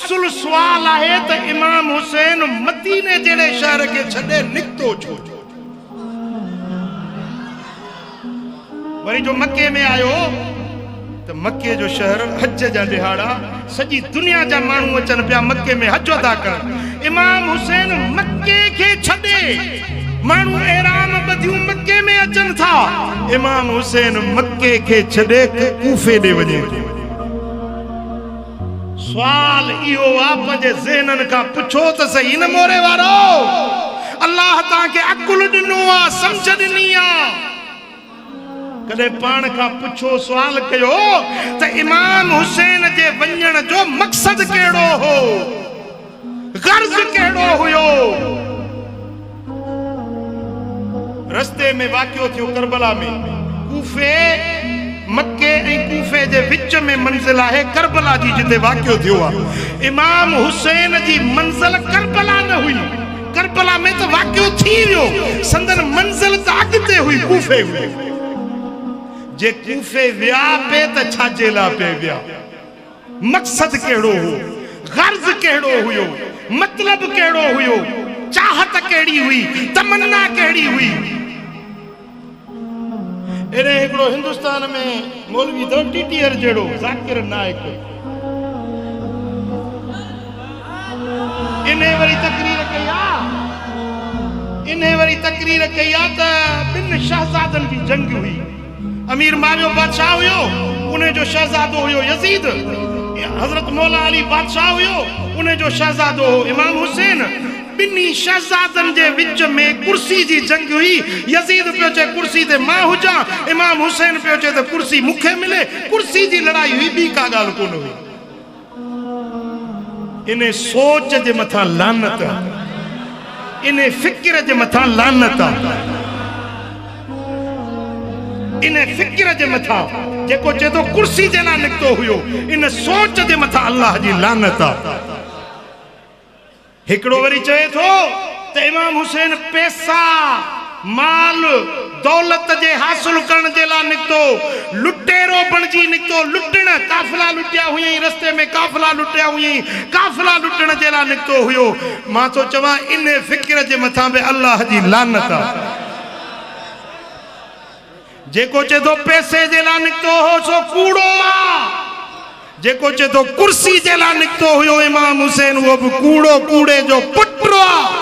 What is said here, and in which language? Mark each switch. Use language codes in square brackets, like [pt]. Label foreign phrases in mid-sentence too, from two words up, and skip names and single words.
[sd] असुल सवाल है तो इमाम हुसैन मदीने जेड़े शहर के छड़े निकतो छो। वरी जो मक्के में आयो तो मक्के जो शहर हज जा दिहाड़ा सजी दुनिया जा मानू अचन पिया मक्के में हज अदा कर। इमाम हुसैन मक्के के छड़े मानू एराम बदियूं मक्के में अचन था। इमाम हुसैन मक्के के छड़े कूफे दे वजे। सवाल इहो आप जे ज़हनन का पुछो त सही न मोरे वारो अल्लाह ता के अकुल दिनो आ समझ दिनी आ। कदे पान का पुछो सवाल कयो त इमाम हुसैन जे वञण जो मकसद केड़ो हो, गर्ज केड़ो हुयो। रस्ते में वाक़ियो थियो करबला में। कूफे मक्के ऐं कूफे जे विच में मंजिल है करबला जी जिते वाक़ियो थियो आ। इमाम हुसैन जी मंजिल करबला न हुई, करबला में तो वाक़ियो थी वियो, संदन मंजिल त अॻिते हुई कूफे हुई। जे कूफे विया पे त छाजे ला पे विया, मकसद केड़ो हो, गर्ज केड़ो हुयो, मतलब केड़ो हुयो, चाहत केड़ी हुई, तमन्ना केड़ी हुई। एने एकड़ो हिंदुस्तान में मौलवी दो टीटीआर जेड़ो जाकिर नायक इन्हें वरी तकरीर कया त बिन शहजादन की जंग हुई। अमीर मावियो बादशाह हुयो, उन्हें जो शहजादो हुयो यजीद। हजरत मौला अली बादशाह हुयो, उन्हें जो शहजादो हो इमाम हुसैन। बिन्नी शहजादन जे विच में कुर्सी जी जंग हुई। यजीद पियो चे कुर्सी ते मां हुजा, इमाम हुसैन पियो चे त कुर्सी मुखे मिले। कुर्सी जी लड़ाई हुई, बी का गाल कोन हुई। इन्हें सोच जे मथा लानत, इन्हें फिक्र जे मथा लानत, इन्हें फिक्र जे मथा जेको चे तो कुर्सी जे ला निकतो हुयो, इन सोच जे मथा अल्लाह जी लानत। हिकड़ो वरी चए थो त इमाम हुसैन पैसा माल दौलत जे हासिल करण जे ला निकतो, लुटेरो बणजी निकतो। लुटण काफिला लुटिया हुई, रस्ते में काफिला लुटिया हुई, काफिला लुटण जे ला निकतो हुयो। मां तो चवा इन फिक्र जे मथा बे अल्लाह जी लानत। जेको चे तो पैसे जे ला निकतो हो सो कूड़ो आ, जेको चे तो कुर्सी जे ला निकतो हुयो इमाम हुसैन वो भी कूड़ो कूड़े जो पुटरो आ।